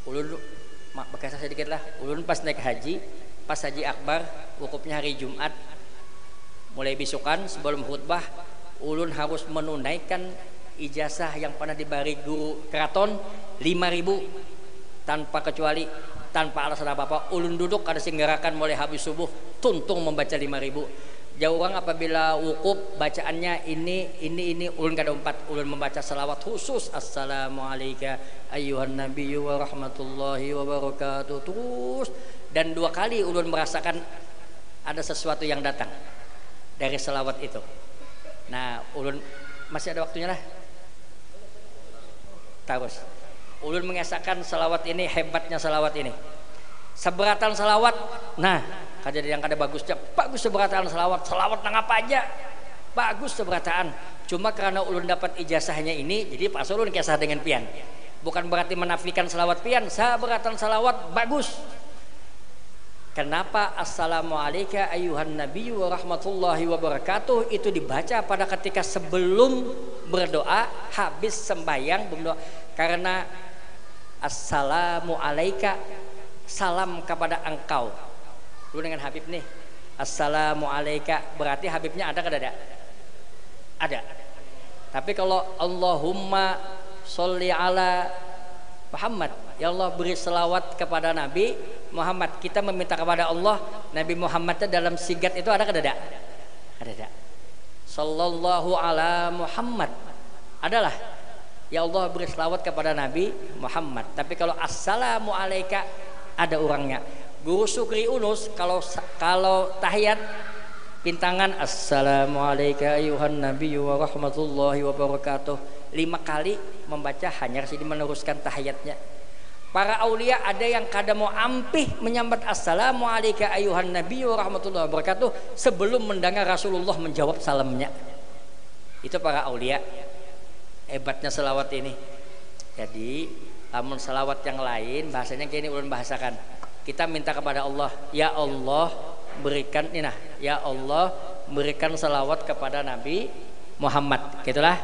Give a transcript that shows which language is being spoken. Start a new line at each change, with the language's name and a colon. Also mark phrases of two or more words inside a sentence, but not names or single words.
Banjar: Ulun bekasah sedikit lah. Ulun pas naik haji, pas haji akbar, wukufnya hari Jumat, mulai besokan sebelum khutbah, ulun harus menunaikan ijazah yang pernah diberi guru keraton 5.000 tanpa kecuali, tanpa alasan apa-apa. Ulun duduk ada singgarakan mulai habis subuh, tuntung membaca 5.000. Jauh orang apabila wukuf bacaannya ini ulun kada umpat, ulun membaca salawat khusus,
Arabic: السلام عليكم أيها النبي و رحمة الله و بركاته
Banjar: terus, dan 2 kali ulun merasakan ada sesuatu yang datang dari salawat itu. Nah, ulun masih ada waktunya lah. Terus ulun mengesahkan salawat ini, hebatnya salawat ini. Seberatan salawat, nah kejadian yang kada bagusnya, bagus seberataan salawat nang apa aja bagus seberataan. Cuma karena ulun dapat ijazahnya ini, jadi pas ulun kisah dengan pian, bukan berarti menafikan salawat pian. Seberatan salawat bagus. Kenapa
Arabic: السلام عليكم أيها النبي و رحمة الله و بركاته
Banjar: itu dibaca pada ketika sebelum berdoa, habis sembahyang berdoa? Karena
Arabic: السلام عليك,
Banjar: salam kepada engkau. Lu dengan Habib nih,
Arabic: السلام عليك,
Banjar: berarti Habibnya ada kada ada? Ada. Tapi kalau
Arabic: اللهم صل على محمد,
Banjar: ya Allah beri selawat kepada Nabi Muhammad, kita meminta kepada Allah Nabi Muhammad dalam sigat itu ada kada ada? Ada.
Arabic: صلى الله على محمد
Banjar: adalah, ya Allah beri selawat kepada Nabi Muhammad. Tapi kalau
Arabic: السلام عليك
Banjar: ada orangnya. Guru Sukri Unus kalau tahiyat pintangan
Arabic: السلام عليكم أيها النبي و رحمة الله و بركاته
Banjar: 5 kali membaca, hanya sini meneruskan tahiyatnya. Para aulia ada yang kada mau ampih menyambat
Arabic: السلام عليكم أيها النبي و رحمة الله و بركاته
Banjar: sebelum mendengar Rasulullah menjawab salamnya. Itu para aulia. Hebatnya selawat ini. Jadi amun selawat yang lain bahasanya kayak ini ulun bahasakan. Kita minta kepada Allah, ya Allah berikan ini nah, ya Allah berikan salawat kepada Nabi Muhammad, gitulah.